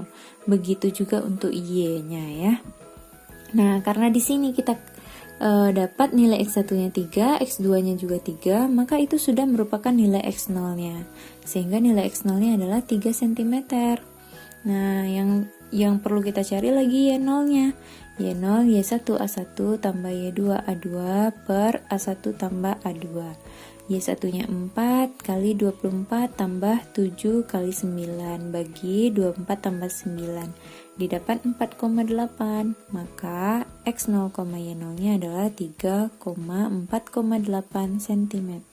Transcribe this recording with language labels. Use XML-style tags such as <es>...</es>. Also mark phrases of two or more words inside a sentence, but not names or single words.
<id>Begitu juga untuk Y-nya ya. Nah, karena di sini kita dapat nilai X1-nya 3, X2-nya juga 3, maka itu sudah merupakan nilai X0-nya. Sehingga nilai X0-nya adalah 3 cm. Nah, yang perlu kita cari lagi Y0-nya. Y0, Y1 A1 tambah Y2 A2 per A1 tambah A2. Y1-nya 4 kali 24 tambah 7 kali 9 bagi 24 tambah 9. Didapat 4,8, maka X0, Y0-nya adalah 3,4,8 cm.</id>